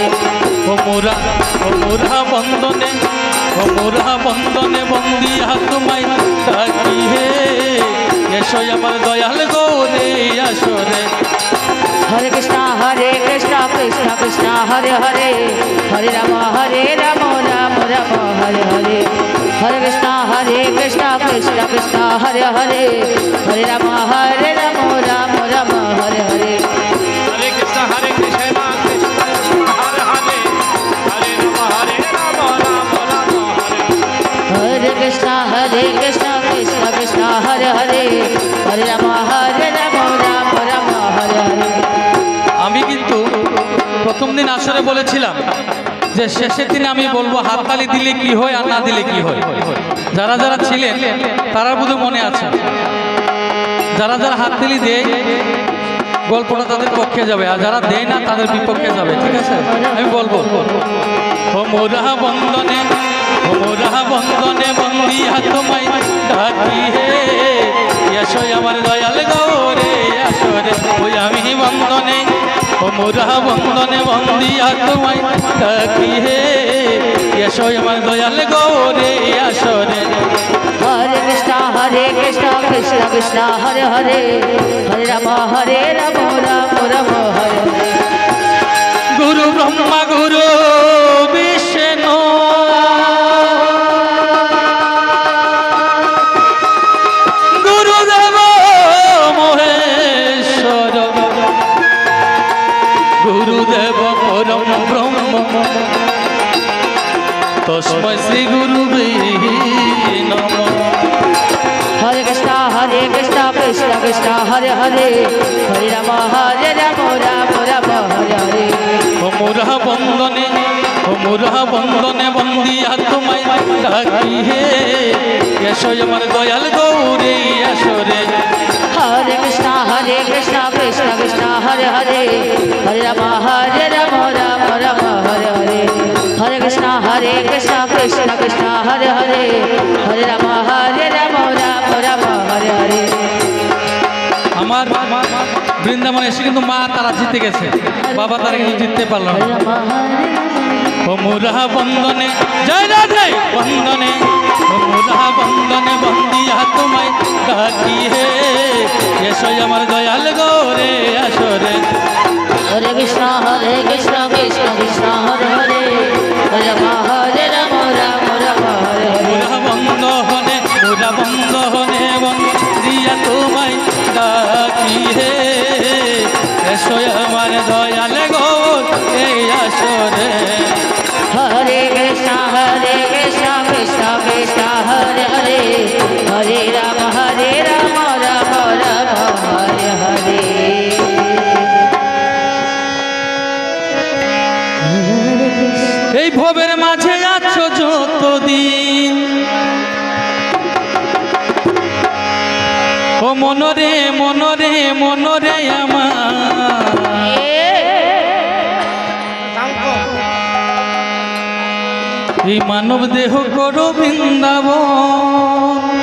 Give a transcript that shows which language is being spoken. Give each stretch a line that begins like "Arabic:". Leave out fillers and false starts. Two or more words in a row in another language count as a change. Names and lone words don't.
Bangla: ও মোরা বন্দনে বন্দিয়া তোমায় ডাকি হে এসো আমার দয়াল গৌরী আসরে।
Sanskrit: हरे कृष्ण कृष्ण कृष्ण हरे हरे हरे राम राम राम हरे हरे। हरे कृष्ण कृष्ण कृष्ण हरे हरे हरे राम राम राम हरे हरे। हरे कृष्ण हरे कृष्ण कृष्ण कृष्ण हरे हरे हरे राम राम हरे हरे।
Bangla: আমি কিন্তু প্রথম দিন আসরে বলেছিলাম যে শেষের দিনে আমি বলবো হাততালি দিলে কি হয় আর না দিলে কি হয়। যারা যারা ছিলেন তারা বোধহয় মনে আছে, যারা যারা হাততালি দেয় গল্পটা তাদের পক্ষে যাবে, আর যারা দেয় না তাদের বিপক্ষে যাবে। ঠিক আছে, আমি বলবো ও মোরা বন্দনে বন্দিয়া তোমায় ডাকি হে এসো আমার দয়াল গৌরী আসরে। ওই আমি বন্দনে ও মোরা বন্দনে বন্দিয়া তোমায় ডাকি হে এসো আমার দয়াল গৌরী আসরে।
Sanskrit: हरे कृष्ण कृष्ण कृष्ण हरे हरे हरे राम राम राम हरे हरे। গুরু ব্রহ্মা গুরু বিষ্ণু গুরুদেব মহেশ্বর গুরুদেব পরম ব্রহ্ম তস্মৈ শ্রী গুরুবে নমঃ। हरे कृष्ण कृष्ण कृष्ण हरे हरे हरे राम राम राम हरे हरे।
Bangla: ও মোরা বন্দনে বন্দিয়া তোমায় ডাকি হে এসো আমার দয়াল গৌরী আসরে।
Sanskrit: हरे कृष्ण कृष्ण हरे हरे हरे राम राम राम हरे हरे। हरे कृष्ण कृष्ण हरे हरे हरे राम राम राम हरे हरे।
Bangla: আমার বৃন্দাবনে এসে কিন্তু মা তারা জিতে গেছে, বাবা তারা কিন্তু জিততে পারলো না। ও মোরা বন্দনে জয় রাধে বন্দনে ও মোরা বন্দনে বন্দিয়া তোমায় ডাকি হে এসো আমার দয়াল গৌরী আসরে।
Sanskrit: हरे कृष्ण कृष्ण कृष्ण हरे हरे हरे राम राम राम हरे हरे।
Bangla: মোরা বন্দনে বন্দিয়া তোমায় ডাকি হে এসো আমার দয়াল গৌরী আসরে।
Sanskrit: हरे कृष्ण कृष्ण कृष्ण हरे हरे हरे राम राम राम हरे हरे।
Bangla: এই ভবের মাঝে আছো যতদিন ও মনরে আমার এই মানব দেহ করো বৃন্দাবন।